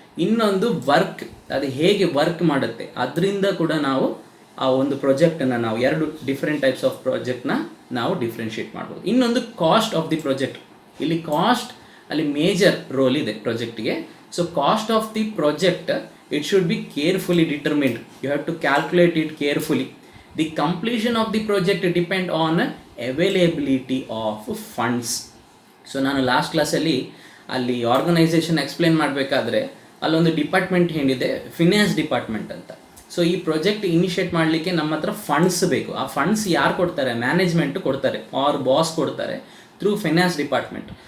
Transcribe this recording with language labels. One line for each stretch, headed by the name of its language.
Kannada: ಇನ್ನೊಂದು ವರ್ಕ್, ಅದು ಹೇಗೆ ವರ್ಕ್ ಮಾಡುತ್ತೆ ಅದರಿಂದ ಕೂಡ ನಾವು ಆ ಒಂದು ಪ್ರಾಜೆಕ್ಟನ್ನು ನಾವು 2 ಡಿಫ್ರೆಂಟ್ ಟೈಪ್ಸ್ ಆಫ್ ಪ್ರಾಜೆಕ್ಟ್ನ ನಾವು ಡಿಫ್ರೆನ್ಷಿಯೇಟ್ ಮಾಡ್ಬೋದು. ಇನ್ನೊಂದು ಕಾಸ್ಟ್ ಆಫ್ ದಿ ಪ್ರಾಜೆಕ್ಟ್. ಇಲ್ಲಿ ಕಾಸ್ಟ್ ಅಲ್ಲಿ ಮೇಜರ್ ರೋಲ್ ಇದೆ ಪ್ರಾಜೆಕ್ಟ್ಗೆ.
English: So cost of the project it should be carefully determined. You have to calculate it carefully. The completion of the project depend on availability of funds.
Kannada: So ನಾನು last ಕ್ಲಾಸಲ್ಲಿ ಅಲ್ಲಿ organisation explain ಮಾಡಬೇಕಾದ್ರೆ ಅಲ್ಲೊಂದು department ಏನಿದೆ, finance department ಅಂತ. So ಈ project initiate ಮಾಡಲಿಕ್ಕೆ ನಮ್ಮ ಹತ್ರ ಫಂಡ್ಸ್ ಬೇಕು. ಆ ಫಂಡ್ಸ್ ಯಾರು ಕೊಡ್ತಾರೆ? ಮ್ಯಾನೇಜ್ಮೆಂಟ್ ಕೊಡ್ತಾರೆ, ಆರ್ ಬಾಸ್ ಕೊಡ್ತಾರೆ ಥ್ರೂ ಫೈನಾನ್ಸ್ ಡಿಪಾರ್ಟ್ಮೆಂಟ್.